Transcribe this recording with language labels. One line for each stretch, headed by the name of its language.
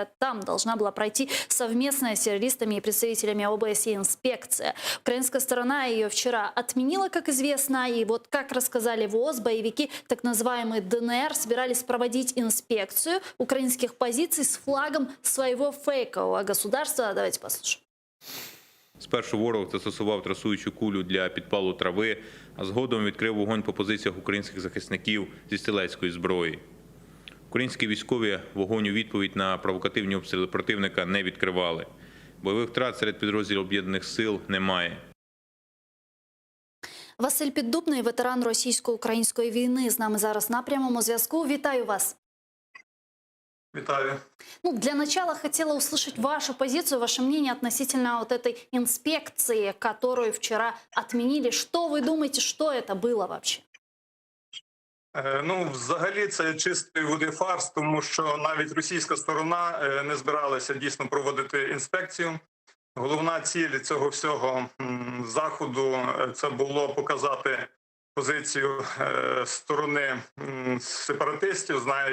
Russian: Там должна была пройти совместная с террористами и представителями ОБСЕ инспекция. Украинская сторона ее вчера отменила, как известно. И вот, как рассказали ВОС, боевики так называемые ДНР собирались проводить инспекцию украинских позиций с флагом своего фейкового государства. Давайте послушаем.
Ukrainian: Спершу ворог застосував трасуючу кулю для підпалу трави, а згодом відкрив вогонь по позиціях українських захисників зі стрілецької зброї. Українські військові вогонь у відповідь на провокативні обстріли противника не відкривали. Бойових втрат серед підрозділів Об'єднаних сил немає. Василь Піддубний, ветеран російсько-української війни, з нами зараз на прямому зв'язку. Вітаю вас.
Russian: Виталий. Для начала хотела услышать вашу позицию, ваше мнение относительно вот этой инспекции, которую вчера отменили. Что вы думаете, что это было вообще?
Ukrainian: Взагалі це чистий води фарс, тому що навіть російська сторона не збиралася дійсно проводити інспекцію. Головна ціль цього всього заходу – це було показати позицію сторони сепаратистів.